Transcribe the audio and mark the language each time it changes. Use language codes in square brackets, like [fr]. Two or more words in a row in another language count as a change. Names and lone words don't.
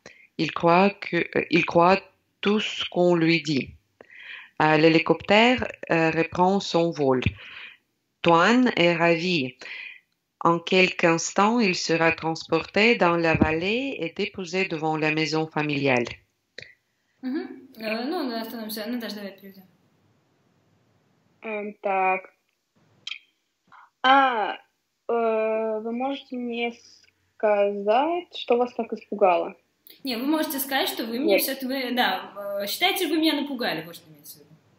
[fr] Il croit tout ce qu'on lui dit. L'hélicoptère reprend son vol. Toine est ravi. En quelques instants, il sera transporté dans la vallée et déposé devant la maison familiale. [ru] Ну, остановимся. Наташа, давай перейдем. Так. Вы можете мне сказать, что вас так испугало? Не, вы можете сказать, что вы меня все-таки... Да, считайте, вы меня напугали, вот что имеется в виду.